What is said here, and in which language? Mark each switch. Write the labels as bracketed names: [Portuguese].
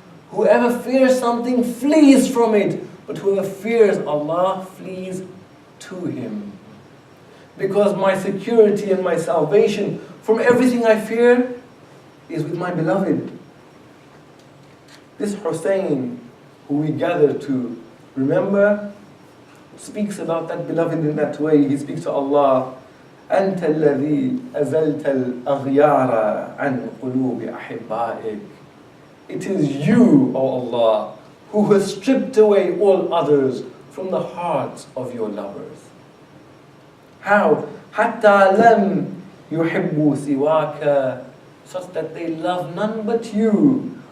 [English] Whoever fears something flees from it, but whoever fears Allah flees to Him. Because my security and my salvation from everything I fear is with my beloved. This Hussein, who we gather to remember, speaks about that beloved in that way. He speaks to Allah, [Arabic] أنت الذي أزلت الأغيار عن قلوب أحبائك. [English] It is you, O Allah, who has stripped away all others from the hearts of your lovers. How? [Arabic] حتى لم يحبوا سواك, [English] such that they love none but you.